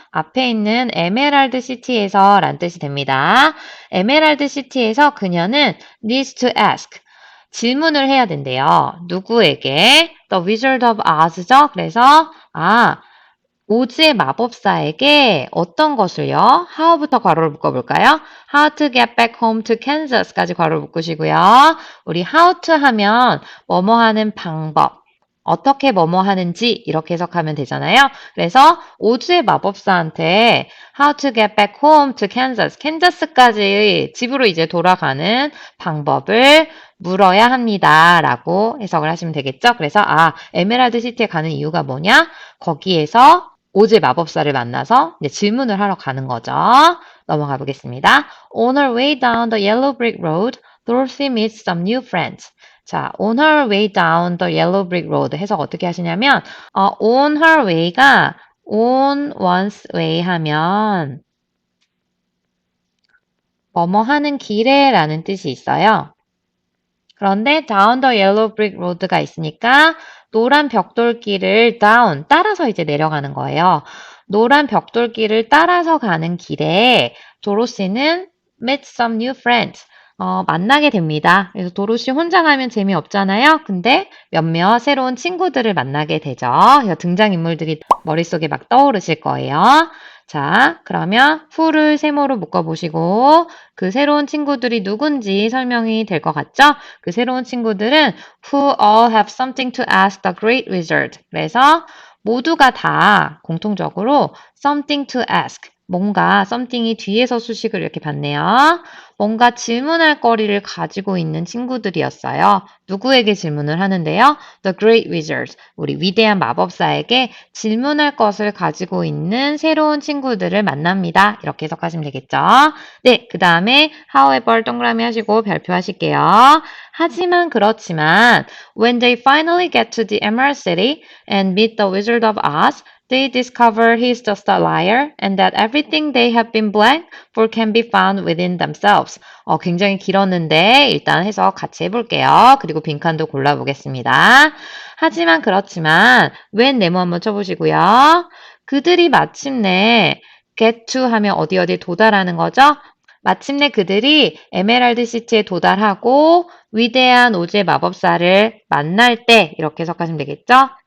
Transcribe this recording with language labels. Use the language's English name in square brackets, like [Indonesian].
[Korean] 앞에 있는 에메랄드 시티에서 란 뜻이 됩니다. 에메랄드 시티에서 그녀는 [English] needs to ask. [Korean] 질문을 해야 된대요. 누구에게? The Wizard of Oz죠. 그래서 오즈의 마법사에게 어떤 것을요? how부터 괄호를 묶어볼까요? [English] How to get back home to Kansas까지 [Korean] 괄호를 묶으시고요. 우리 how to 하면 뭐뭐 하는 방법, 어떻게 뭐뭐 하는지 이렇게 해석하면 되잖아요. 그래서 오즈의 마법사한테 [English] how to get back home to Kansas, [Korean] 캔자스까지 집으로 이제 돌아가는 방법을 물어야 합니다. 라고 해석을 하시면 되겠죠. 그래서 에메랄드 시티에 가는 이유가 뭐냐? 거기에서 오즈의 마법사를 만나서 이제 질문을 하러 가는 거죠. 넘어가 보겠습니다. [English] On her way down the yellow brick road, Dorothy meets some new friends. [Korean] 자, [English] on her way down the yellow brick road [Korean] 해석 어떻게 하시냐면 on her way가 on one's way 하면 뭐뭐 하는 길에 라는 뜻이 있어요. 그런데 down the yellow brick road가 있으니까 노란 벽돌길을 down, 따라서 이제 내려가는 거예요. 노란 벽돌길을 따라서 가는 길에 도로시는 [English] met some new friends. [Korean] 만나게 됩니다. 그래서 도로시 혼자 가면 재미없잖아요. 근데 몇몇 새로운 친구들을 만나게 되죠. 그래서 등장인물들이 머릿속에 막 떠오르실 거예요. 자, 그러면 who를 세모로 묶어보시고 그 새로운 친구들이 누군지 설명이 될 것 같죠? 그 새로운 친구들은 [English] who all have something to ask the great wizard. [Korean] 그래서 모두가 다 공통적으로 [English] something to ask. [Korean] 뭔가 something이 뒤에서 수식을 이렇게 받네요. 뭔가 질문할 거리를 가지고 있는 친구들이었어요. 누구에게 질문을 하는데요? The Great Wizard, 우리 위대한 마법사에게 질문할 것을 가지고 있는 새로운 친구들을 만납니다. 이렇게 해석하시면 되겠죠? 네, 그 다음에 however 동그라미 하시고 별표하실게요. 하지만 그렇지만 [English] when they finally get to the Emerald City and meet the Wizard of Oz, they discover he's just a liar and that everything they have been blamed for can be found within themselves. [Korean] 굉장히 길었는데 일단 해석 같이 해볼게요. 그리고 빈칸도 골라보겠습니다. 하지만 그렇지만 when 네모 한번 쳐보시고요. 그들이 마침내 get to 하면 어디 도달하는 거죠? 마침내 그들이 에메랄드 시티에 도달하고 위대한 오즈의 마법사를 만날 때 이렇게 해석하시면 되겠죠?